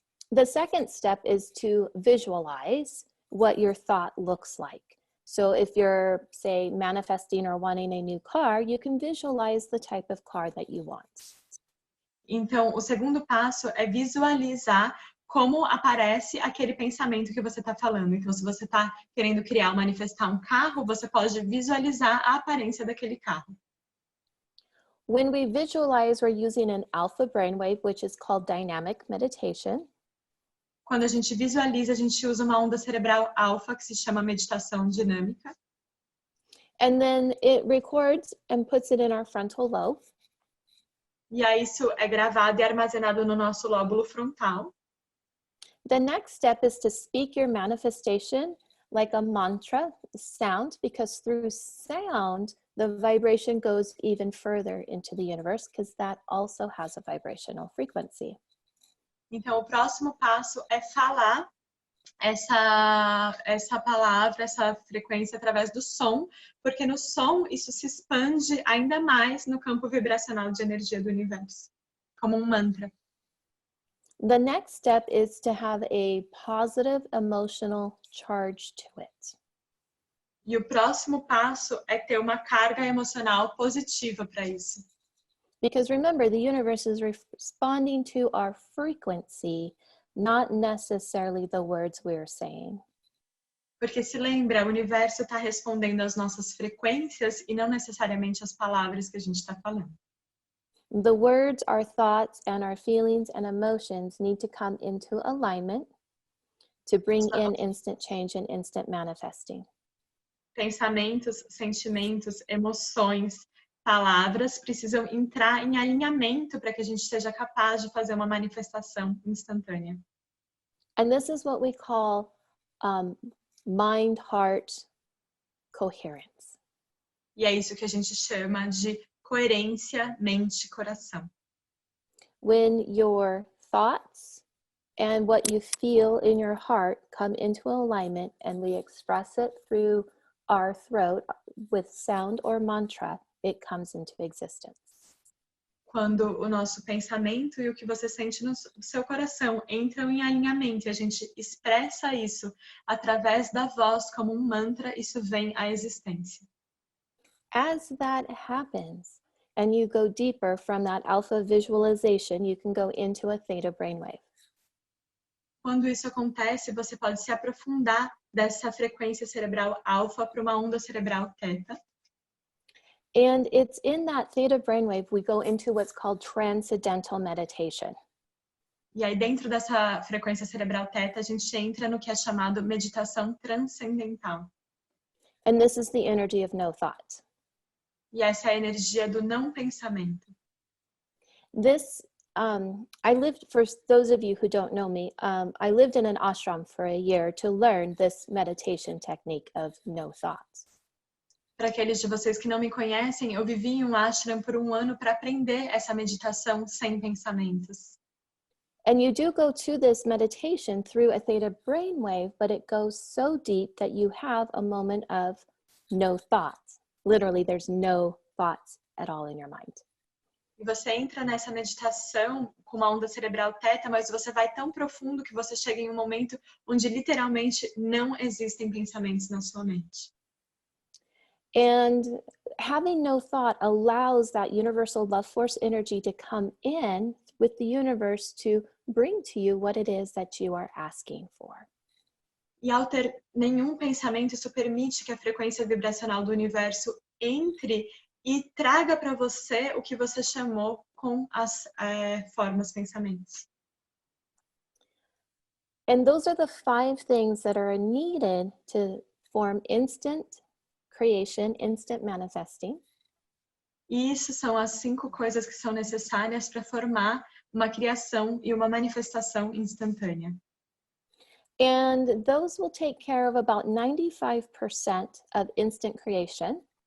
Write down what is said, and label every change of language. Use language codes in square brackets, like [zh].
[en] The second step is to visualize what your thought looks like. So if you're, say, manifesting or wanting a new car, you can visualize the type of car that you want. [pt] Então, o segundo passo é visualizar como aparece aquele pensamento que você está falando. Então, se você está querendo criar, manifestar um carro, você pode visualizar a aparência daquele carro. [en] When we visualize, we're using an alpha brainwave, which is called dynamic meditation. [pt] Quando a gente visualiza, a gente usa uma onda cerebral alfa, que se chama meditação dinâmica. [en] And then it records and puts it in our frontal lobe. [pt] E aí isso é gravado e armazenado no nosso lóbulo frontal. [en] The next step is to speak your manifestation like a mantra sound, because through sound, the vibration goes even further into the universe, because that also has a vibrational frequency. [pt] Então, o próximo passo é falar essa palavra, essa frequência através do som, porque no som isso se expande ainda mais no campo vibracional de energia do universo, como um mantra. [en] The next step is to have a positive emotional charge to it. [pt] E o próximo passo é ter uma carga emocional positiva para isso. [en] Because remember, the universe is responding to our frequency, not necessarily the words we're saying. [pt] Porque se lembra, o universo está respondendo às nossas frequências e não necessariamente às palavras que a gente está falando. [en] The words, our thoughts, and our feelings and emotions need to come into alignment to bring in instant change and instant manifesting. [pt] Pensamentos, sentimentos, emoções, palavras precisam entrar em alinhamento para que a gente seja capaz de fazer uma manifestação instantânea. [en] And this is what we call mind-heart coherence. [pt] E é isso que a gente chama de coerência, mente, coração. [en] When your thoughts and what you feel in your heart come into alignment and we express it through our throat with sound or mantra, it comes into existence. [pt] Quando o nosso pensamento e o que você sente no seu coração entram em alinhamento e a gente expressa isso através da voz como um mantra, isso vem à existência. [en] As that happens and you go deeper from that alpha visualization, you can go into a theta brainwave. [pt] Quando isso acontece, você pode se aprofundar dessa frequência cerebral alfa para uma onda cerebral teta. [en] And it's in that theta brainwave we go into what's called transcendental meditation. [pt] E aí dentro dessa frequência cerebral teta, a gente entra no que é chamado meditação transcendental. [en] And this is the energy of no thought. [pt] E essa é a energia do não pensamento. [en] This, I lived, for those of you who don't know me, I lived in an ashram for a year to learn this meditation technique of no thoughts. [pt] Para aqueles de vocês que não me conhecem, eu vivi em um ashram por um ano para aprender essa meditação sem pensamentos. [en] And you do go to this meditation through a theta brainwave, but it goes so deep that you have a moment of no thoughts. Literally, there's no thoughts at all in your mind. [pt] E você entra nessa meditação com uma onda cerebral teta, mas você vai tão profundo que você chega em um momento onde literalmente não existem pensamentos na sua mente. [en] And having no thought allows that universal love force energy to come in with the universe to bring to you what it is that you are asking for. [pt] E ao ter nenhum pensamento, isso permite que a frequência vibracional do universo entre e traga para você o que você chamou com as formas pensamentos. [en] And those are the 5 things that are needed to form instant creation, instant manifesting. [pt] E isso são as 5 coisas que são necessárias para formar uma criação e uma manifestação instantânea. [en] And those will take care of about 95% of instant creation.